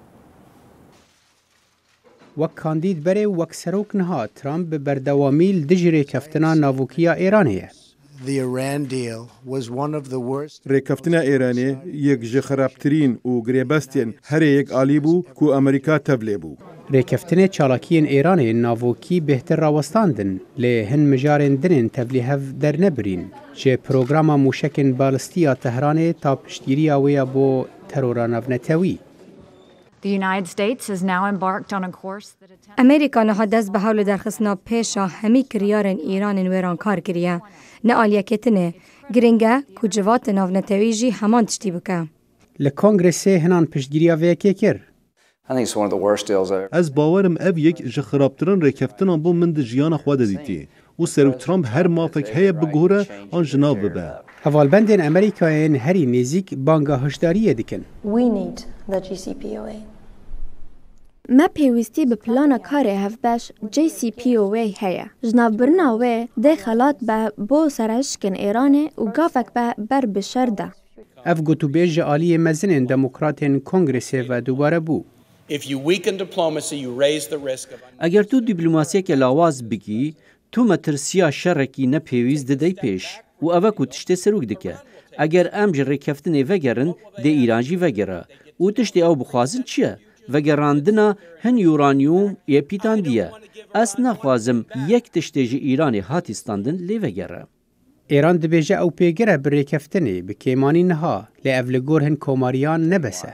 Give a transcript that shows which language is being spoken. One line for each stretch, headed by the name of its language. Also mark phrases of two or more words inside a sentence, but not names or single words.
Kurdish: وەک کاندید بەرێ وەک سەرۆک نەها ترامپ بە بەردەوامی دژی ڕێکەفتنا ناووکیە ئێرانەیە. ڕێکەفتنە ئێرانێ یەک ژە خراپترین و گرێبەستێن هەرەیەک ئالی بوو کو ئەمریکا تەبلێ بوو. ڕێکەفتنێ چالاکیên ئێرانê navokî bêhtir rawestandin lê hin mijarên dinên tevlî hev dernebirîn ji programa mûşekên balîstiya Tehranê ta piştgiriya wê ya bo terora navnetewî. ئەمریکا نەها دەست بە هەوڵ دەرخستنا پێشە هەمی کریارên ئێرانên wêrankar kiriye ne aliyeketine giringe ku civatê navnetewî jî heman tiştî bike. Li Kongresê hinan piştgiriya vêyekê kir. Ez bawerim ev yek ji xirabtirin rêkeftinan bo min di jiyana xwe de dîtî û Serok Trump her mafek heye bigore an ji nav bibe. Hevalbendên Amerîkayên herî nêzik banga hişdariyê dikin. Me pêwîstî bi plana karê hevbeş JCPOA heye. Ji navbirina wê dê xelat be bo serhişkên Îranê û gavek be ber bi şer de. Ev gotûbêj ji aliyê mezinên demokratên Kongresê ve dubare bû. ئەگەر تو دیبلوماسیەکە لاواز بگی تو مەترسیا شەڕێکی نەپێویست دەدەی پێش و ئەوە کو تشتێ سەرروک دکە ئەگەر ئەم ji ڕێکەفتنê vegerin dê îranjî vegere û tiştê ew bixwazin çi ye vegerandina hin uranyum yê pîtandiye ez naxwazim yek tiştê ji Îranê hatî standin lê vegere. Îran dibêje ew pêgire bi rêkeftinê bi kêmanî niha lê ev li gor hin komariyan nebese.